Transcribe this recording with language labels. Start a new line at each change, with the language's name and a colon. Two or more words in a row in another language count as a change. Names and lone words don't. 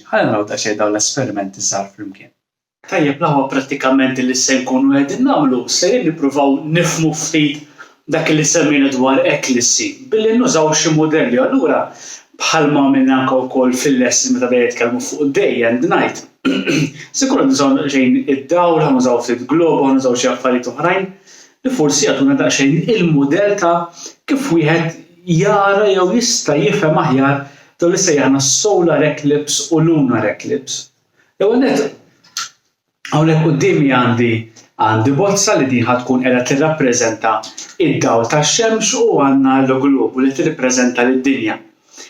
Maltese: Ħalli naraw daqsxejn dawn l-esperimenti żgħar flimkien. Tajjeb l-aħwa prattikament li se nkunu qegħdin nagħmlu se nippruvaw nifhmu ftit dak li semmejna dwar eclissi billi nużaw xi mudelli. Allura bħalma għamilna anke wkoll fil-lesson meta bdejna nitkellmu fuq
English: day and night.
Maltese: Se nkunu nużaw xejn id-dawl, nużaw ftit globu, nużaw xi affarijiet oħrajn li forsi jagħtuna daqsxejn il-mudell ta' kif wieħed jara jew jista' jifhem aħjar dawn li sejjaħna
English: solar eclipse
Maltese: u
English: lunar eclipse.
Maltese: Hawnhekk qudiemi għandi bozza li din ħadd tkun qiegħda tirrappreżenta id-dawl tax-xemx u għandna l-globu li tirrappreżenta lid-dinja.